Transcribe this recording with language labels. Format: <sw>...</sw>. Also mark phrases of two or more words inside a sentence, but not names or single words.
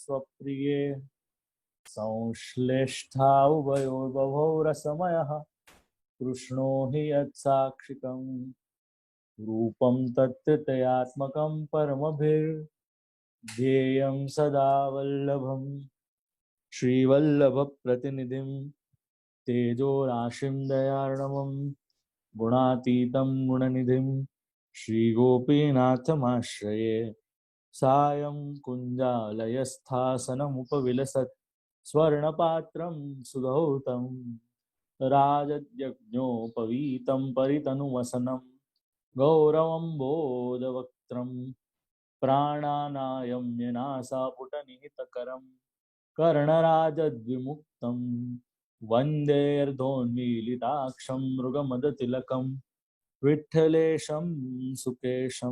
<sa>स्वप्रिये संश्लेष्ठा उभयोर्बभौ रसमयः कृष्णो हि यत्साक्षिकं रूपं तत्त्वयात्मकं परमभिर्ध्येयं सदा वल्लभं श्रीवल्लभप्रतिनिधिं तेजोराशिं दयार्णवं गुणातीतं गुणनिधिं श्रीगोपीनाथमाश्रये सायं कुञ्जालयस्थासनमुपविलसत् સ્વર્ણપાત્રમ સુધૌતમ રાજયજ્ઞોપવીતમ પરિતનુવસનમ ગૌરવમ બોધવક્ત્રમ પ્રાણાનાયમ્યનાસાપુટનિહિતકરમ કર્ણરાજદ્વિમુક્તમ વંદેર્ધોન્મીલિતાક્ષમ મૃગમદતિલકમ વિઠ્ઠલેશમ સુકેશમ.</sa>